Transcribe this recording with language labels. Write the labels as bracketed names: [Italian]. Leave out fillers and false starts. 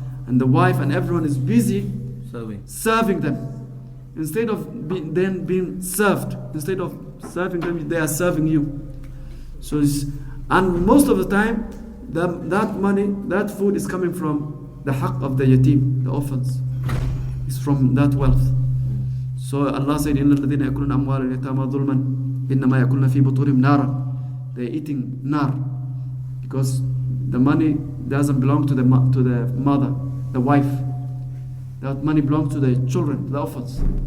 [English] And the wife and everyone is busy serving them. Instead of being served, instead of serving them, they are serving you. So and most of the time, that money, that food is coming from the haqq of the yatim, the orphans. It's from that wealth. So Allah said, [Arabic] إِنَّ الَّذِينَ يَأْكُلُونَ أَمْوَالَ الْيَتَامَى ظُلْمًا إِنَّمَا يَأْكُلُونَ فِي بُطُونِهِمْ نَارًا. [English] They're eating nar because the money doesn't belong to the mother, the wife. That money belongs to the children, the orphans.